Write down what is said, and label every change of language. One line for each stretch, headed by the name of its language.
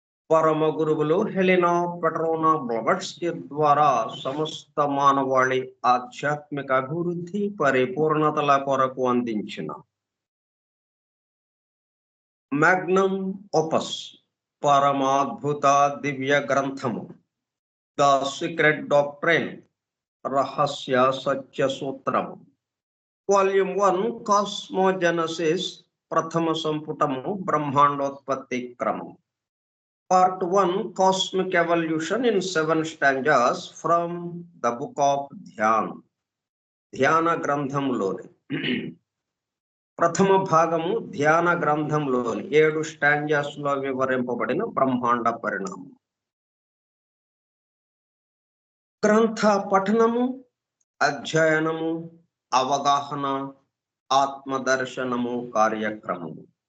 Telugu: పరమ గురువులు హెలినా పెట్రోనా బ్లవట్స్కీ ద్వారా సమస్త మానవాళి ఆధ్యాత్మిక అభివృద్ధి పరిపూర్ణతల కొరకు అందించిన మ్యాగ్నమ్ ఓపస్, పరమాద్భుత దివ్య గ్రంథము ద సీక్రెట్ డాక్ట్రైన్, రహస్య సత్య సూత్రము. వాల్యూమ్ 1 కాస్మోజెనసిస్, ప్రథమ సంపుటము బ్రహ్మాండోత్పత్తి క్రమం.
English: Part 1 Cosmic Evolution in 7 stanzas from the book of Dhyan.
Telugu: ధ్యాన గ్రంథంలోని ప్రథమ భాగము ధ్యాన గ్రంథంలోని 7 స్టాంజాస్ లో వివరింపబడిన బ్రహ్మాండ పరిణామం. గ్రంథ పఠనము, అధ్యయనము, అవగాహన, ఆత్మదర్శనము కార్యక్రమము.